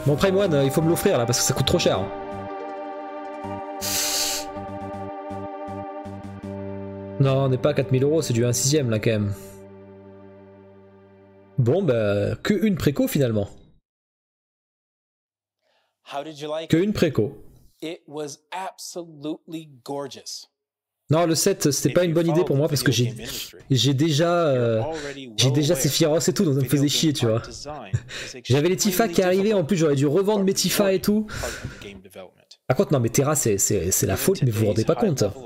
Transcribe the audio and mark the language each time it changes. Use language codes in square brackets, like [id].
[fr] Mon Prime One, il faut me l'offrir là parce que ça coûte trop cher. Hein. Non, on n'est pas à 4000 €, c'est du 1/6 là quand même. Bon bah, que une préco finalement. Que une préco. [en] It was absolutely gorgeous. [fr] Non, le 7, c'était pas une bonne idée pour moi parce que j'ai déjà Sephiroth et tout, donc ça me faisait chier, tu vois. J'avais les Tifa qui arrivaient, en plus j'aurais dû revendre mes Tifa et tout. Par contre, non, mais Terra, c'est la faute, mais vous vous rendez pas compte.